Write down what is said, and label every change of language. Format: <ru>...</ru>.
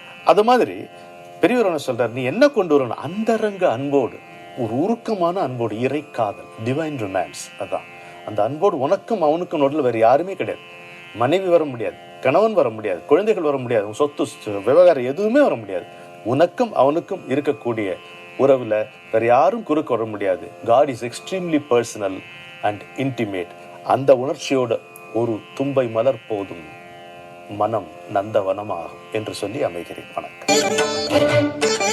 <ta>அது மாதிரி பெரியவர் சொல்றார், நீ என்ன கொண்டு வரணும்? அந்தரங்க அன்போடு, ஒரு உருக்கமான அன்போடு, இறைக்காதல், டிவைன் ரொமான்ஸ். அதான் அந்த அன்போடு உனக்கும் அவனுக்கும் நடுவில் வேற யாருமே கிடையாது. மனைவி வர முடியாது, கணவன் வர முடியாது, குழந்தைகள் வர முடியாது, சொத்து விவகாரம் எதுவுமே வர முடியாது. உனக்கும் அவனுக்கும் இருக்கக்கூடிய உறவுல வேற யாரும் குறுக்க வர முடியாது.</ta> <en>God is extremely personal and intimate.</en> <ta>அந்த உணர்ச்சியோட ஒரு தும்பை மலர் போதும், மனம் நந்தவனமாகும் என்று சொல்லி அமைகிறேன். வணக்கம்.</ta>